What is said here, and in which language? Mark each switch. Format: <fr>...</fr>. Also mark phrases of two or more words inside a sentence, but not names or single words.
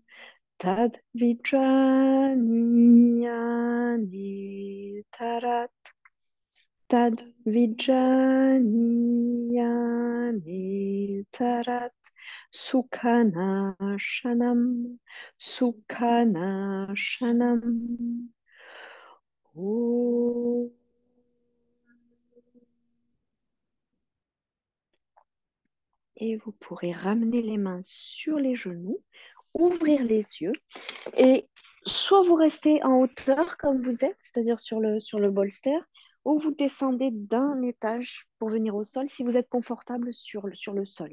<sa>Tad vijnani tarat, tad vijnani tarat, sukhanashanam, sukhanashanam. Oh.</sa> <fr>Et vous pourrez ramener les mains sur les genoux, ouvrir les yeux et soit vous restez en hauteur comme vous êtes, c'est-à-dire sur le bolster, ou vous descendez d'un étage pour venir au sol si vous êtes confortable sur le sol.</fr>